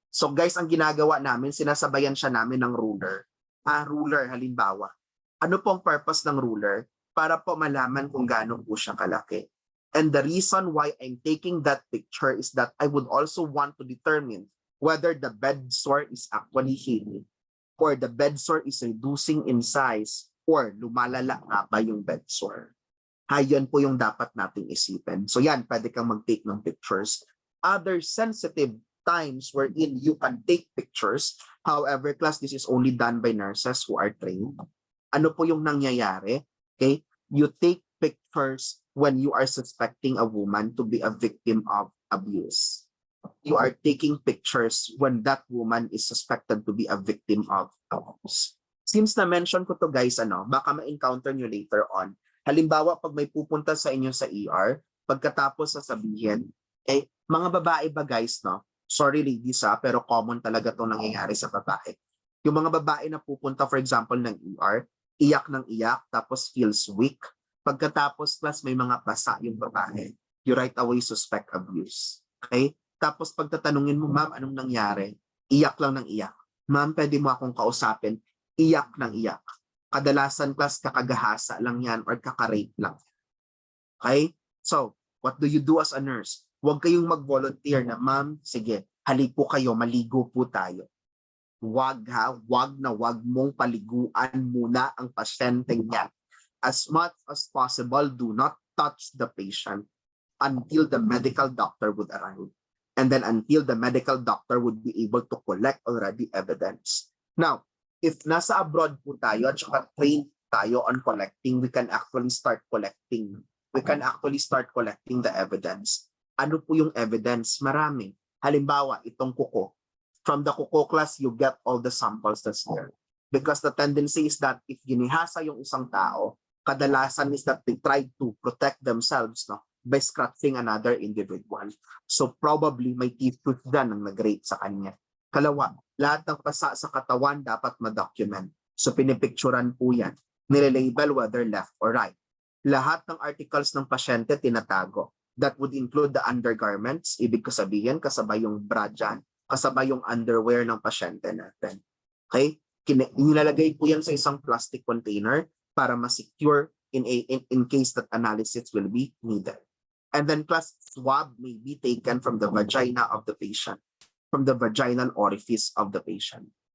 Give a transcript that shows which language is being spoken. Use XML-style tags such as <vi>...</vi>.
<tl>So guys, ang ginagawa namin, sinasabayan siya namin ng ruler. Ruler, halimbawa. Ano pong purpose ng ruler? Para po malaman kung gaano po siya kalaki.</tl> <en>And the reason why I'm taking that picture is that I would also want to determine whether the bed sore is actually healing, or the bed sore is reducing in size, or</en> <tl>lumalala nga ba yung bed sore. Yan po yung dapat nating isipin. So yan, pwede kang mag-take ng pictures.</tl> <en>Other sensitive times wherein you can take pictures. However, class, this is only done by nurses who are trained.</en> <tl>Ano po yung nangyayari?</tl> <en>Okay? You take pictures when you are suspecting a woman to be a victim of abuse. You are taking pictures when that woman is suspected to be a victim of abuse.</en> <tl>Since na-mention ko to guys, baka ma-encounter nyo later on. Halimbawa, pag may pupunta sa inyo sa ER, pagkatapos sasabihin, mga babae ba guys, no? Sorry ladies pero common talaga to nangyayari sa babae. Yung mga babae na pupunta, for example, ng ER, iyak ng iyak, tapos</tl> <en>feels weak.</en> <tl>Pagkatapos, plus may mga pasa yung babae.</tl> <en>You right away suspect abuse.</en> <tl>Okay? Tapos pagtatanungin mo, ma'am, anong nangyari? Iyak lang ng iyak. Ma'am, pwede mo akong kausapin? Iyak ng iyak. Kadalasan class kakagahasa lang yan or kakarape lang. Okay?</tl> <en>So, what do you do as a nurse?</en> <tl>Huwag kayong mag-volunteer na, ma'am, sige, halik po kayo, maligo po tayo. Huwag wag mong paliguan muna ang pasyenteng yan.</tl> <en>As much as possible, do not touch the patient until the medical doctor would arrive. And then until the medical doctor would be able to collect already evidence. Now, if</en> <tl>nasa abroad po tayo at saka</tl> <en>trained tayo on collecting, we can actually start collecting. We can actually start collecting the evidence.</en> <tl>Ano po yung evidence? Marami. Halimbawa, itong kuko.</tl> <en>From the kuko class, you get all the samples that's there. Because the tendency is that if</en> <tl>ginihasa yung isang tao, kadalasan</tl> <en>is that they try to protect themselves by scratching another individual.</en> <tl>So probably may teeth tooth dyan ang nag-rape sa kanya. Kalawa, lahat ng pasa sa katawan dapat ma-document. So pinipicturan po yan. Nilelabel whether left or right. Lahat ng articles ng pasyente tinatago.</tl> <en>That would include the undergarments.</en> <tl>Ibig ko sabihin, kasabay yung bra dyan, kasabay yung underwear ng pasyente natin. Okay? Nilalagay po yan sa isang plastic container para ma-secure</tl> <en>in case that analysis will be needed. And then plus swab may be taken from the vagina of the patient, from the vaginal orifice of the patient.</en>